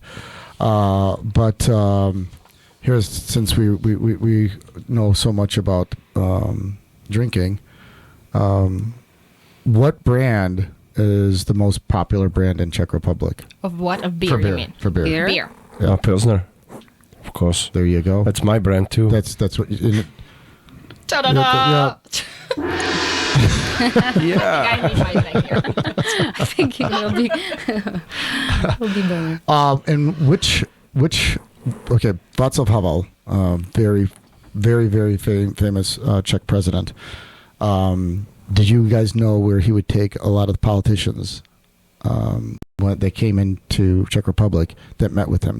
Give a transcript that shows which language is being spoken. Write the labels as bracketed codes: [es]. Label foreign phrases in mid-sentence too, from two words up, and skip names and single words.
[en] But here's since we know so much about drinking, what brand is the most popular brand in Czech Republic? Of what? Of beer, For beer. you mean? For beer. Beer? Beer. Yeah. Pilsner, of course. There you go. That's my brand too. That's what. Ta-da-da! Yeah. I need my thing here. I think it will be will be better. And which okay, Václav Havel, very, very, very famous Czech president. Did you guys know where he would take a lot of the politicians when they came into Czech Republic that met with him?